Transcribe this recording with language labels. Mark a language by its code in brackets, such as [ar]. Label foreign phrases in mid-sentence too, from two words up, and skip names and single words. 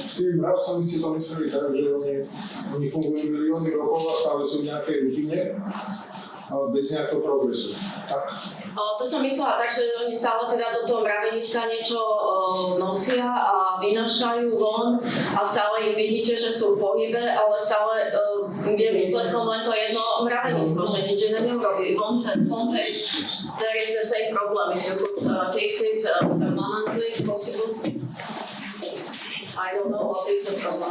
[sk] S tými mravcami ste to mysleli tak, že oni fungujú milióny rokov a stále sú v nejakej rutine, ale bez nejakého progresu. Tak? To som myslela tak, že oni stále teda do toho mraveniska niečo nosia a vynášajú von a stále ich vidíte, že sú v pohybe, ale stále je výsledkom len to jedno mravenisko, že nič neurobí. [en] One face, there is the same problem. If you could fix it permanently, possible. I don't know what is the problem.